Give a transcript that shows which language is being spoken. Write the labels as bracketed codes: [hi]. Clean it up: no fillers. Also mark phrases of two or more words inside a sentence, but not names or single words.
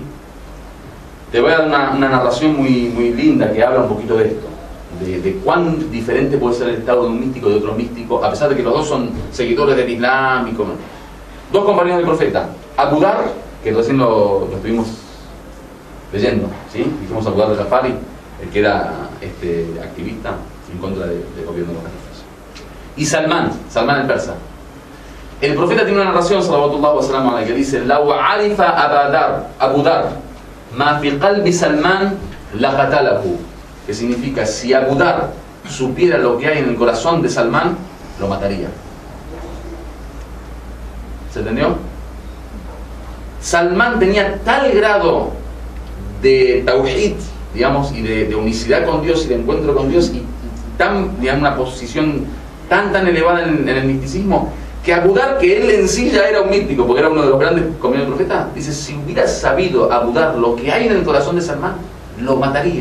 [es] Te voy a dar una narración muy linda que habla un poquito de esto, de cuán diferente puede ser el estado de un místico de otro místico, a pesar de que los dos son seguidores del Islam y como dos compañeros del profeta. Abu Dar, que recién lo estuvimos leyendo, ¿sí? Dijimos Abu Dar de Jafari, el que era activista en contra del gobierno de los califas. Y Salman el persa. El profeta tiene una narración, [ar] صلى الله وسلم عليه, [es] que dice: [ar] "لو عرف أبو ذر ما في قلب سلمان لقتله", [es] que significa, si Abu Dar supiera lo que hay en el corazón de Salman, lo mataría. ¿Se entendió? Salman tenía tal grado de tawhid, digamos, y de unicidad con Dios y de encuentro con Dios, y digamos, una posición tan elevada en el misticismo, que Abu Dar, que él en sí ya era un místico, porque era uno de los grandes compañeros del profeta, dice: si hubiera sabido Abu Dar lo que hay en el corazón de Salman, lo mataría.